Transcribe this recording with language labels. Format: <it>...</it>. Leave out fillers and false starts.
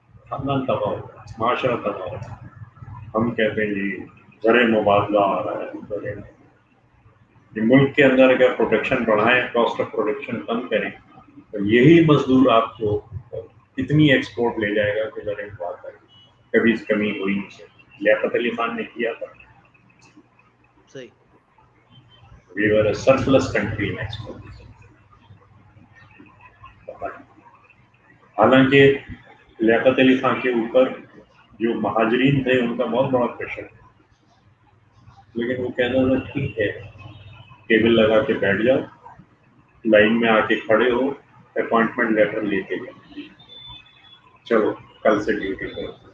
<ur>خاندان تباہ ہوگا, معاشرہ تباہ ہوگا. ہم کہتے ہیں جی زر مبادلہ آ رہا ہے, یہ ملک کے اندر اگر پروڈکشن بڑھائیں, کاسٹ آف پروڈکشن کم کریں, تو یہی مزدور آپ کو اتنی ایکسپورٹ لے جائے گا کہ زر مبادلہ کبھی کمی ہوئی نہیں سکتی. لیاقت علی خان نے کیا تھا. صحیح</ur> <en>We were a surplus country in export.</en> <ur>حالانکہ لیاقت علی خان کے اوپر جو مہاجرین تھے ان کا بہت بڑا پریشر تھا, لیکن وہ کہتا تھا ٹھیک ہے ٹیبل لگا کے بیٹھ جاؤ, لائن میں آ کے کھڑے ہو, اپوائنٹمنٹ لیٹر لے کے جاؤ, چلو کل سے ڈیوٹی کرو.</ur>